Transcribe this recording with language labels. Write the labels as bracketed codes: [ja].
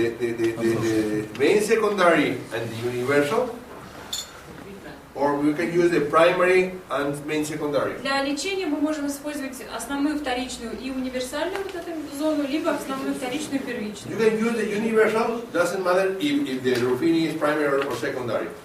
[en] the main secondary and the universal, or we can use the primary and main secondary. [ru] Для лечения мы можем использовать основную, вторичную и универсальную вот эту зону, либо основную, вторичную, [en] You [ru] первичную. [en] can use the universal, doesn't matter if the Ruffini is primary or secondary.